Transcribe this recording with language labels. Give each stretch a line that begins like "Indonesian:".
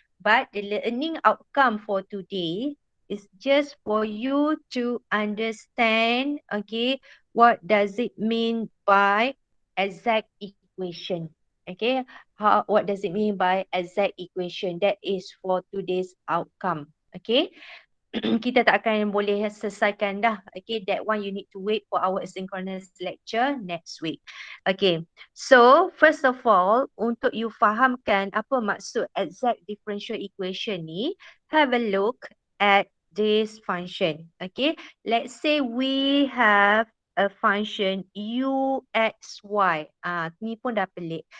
English: But the learning outcome for today is just for you to understand, okay, what does it mean by exact equation. Okay, what does it mean by exact equation? That is for today's outcome. Okay.
Malay: Kita tak akan boleh selesaikan dah.
English: Okay, that one you need to wait for our synchronous lecture next week. Okay, so first of all,
Malay: untuk you fahamkan apa maksud
English: exact differential equation ni, have a look at this function. Okay, let's say we have a function uxy.
Malay: Ni pun dah pelik.